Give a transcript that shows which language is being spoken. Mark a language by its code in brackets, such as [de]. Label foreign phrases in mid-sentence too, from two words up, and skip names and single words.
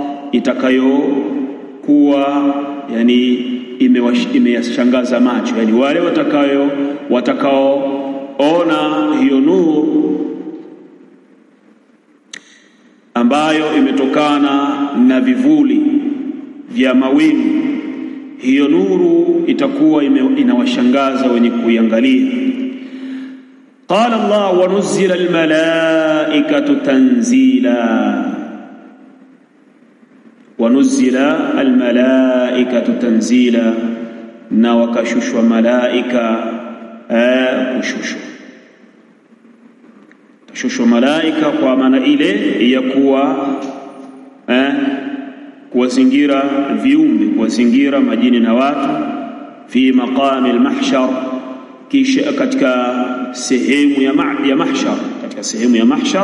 [sw] itakayokuwa yani imeyashangaza macho, yani wale watakaoona hiyo nuru ambayo imetokana na vivuli vya mawingu, hiyo nuru itakuwa inawashangaza wenye kuiangalia. [ar] قال الله ونزل الملائكة تنزيلا، ونزل الملائكة تنزيلا، [sw] na wakashushwa malaika kushushwa malaika kwa maana ile ya kuwazingira viumbe, kuwazingira majini na watu, [ar] في مقام المحشر, [sw] kisha katika sehemu ya mahshar, katika sehemu ya mahshar.